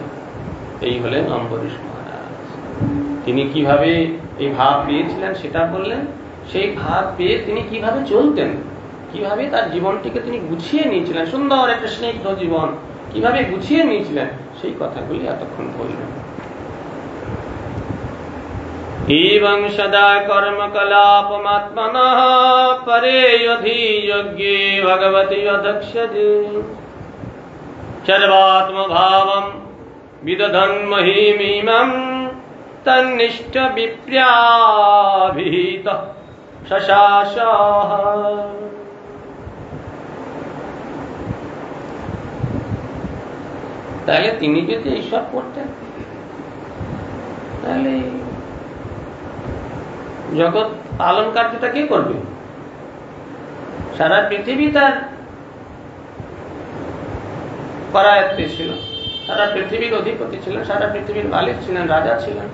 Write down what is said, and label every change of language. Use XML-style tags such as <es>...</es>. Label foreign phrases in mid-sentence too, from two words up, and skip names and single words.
<bn>এই হলেন অম্বরীশ মহারাজ। তিনি কিভাবে এই ভাব পেয়েছিলেন সেটা বললেন। সেই ভাব পেয়ে তিনি কিভাবে চলতেন, কিভাবে তার জীবনটিকে তিনি গুছিয়ে নিয়েছিলেন, সুন্দর একটা স্নিগ্ধ জীবন কিভাবে গুছিয়ে নিয়েছিলেন, সেই কথাগুলি এতক্ষণ বললেন।</bn> <sa>एवं सदा कर्म कलापमात्मनः परे यधि भगवती अदक्ष्यते सर्वात्मभावं विदधन् महीमिमं तन्निष्ठ विप्र्याभिहितः शशासः।</sa> <bn>তাহলে তিনি যদি এইসব করতেন, তাহলে জগৎ পালন কার্যটা কে করবে? সারা পৃথিবী তার করায়ত্তে ছিল, সারা পৃথিবীর অধিপতি ছিলেন, সারা পৃথিবীর মালিক ছিলেন, রাজা ছিলেন।</bn>